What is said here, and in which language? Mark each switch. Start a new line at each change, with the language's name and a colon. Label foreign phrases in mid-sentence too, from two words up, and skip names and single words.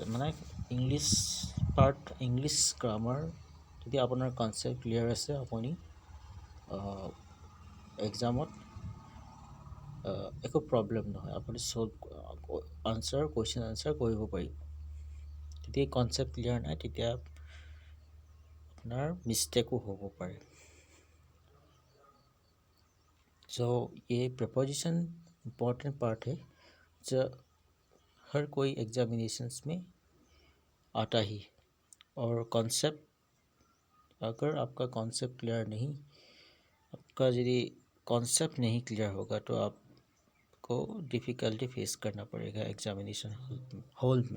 Assamese: মানে
English: English grammar
Assamese: যদি আপোনাৰ
English: concept clear
Assamese: আছে, আপুনি এক্সামত একো প্ৰব্লেম নহয়, আপুনি
English: question answer
Assamese: কৰিব পাৰিব। যদি
English: concept clear
Assamese: নাই তেতিয়া আপোনাৰ
Hindi: मिस्टेको हो पाए। सो ये
English: preposition important part
Hindi: है जो हर कोई एग्जामिनेशंस में आता ही। और कॉन्सेप्ट, अगर आपका
English: concept clear
Hindi: नहीं, आपका यदि कॉन्सेप्ट नहीं क्लियर होगा तो आपको
English: difficulty face
Hindi: करना पड़ेगा
English: examination hall
Hindi: में।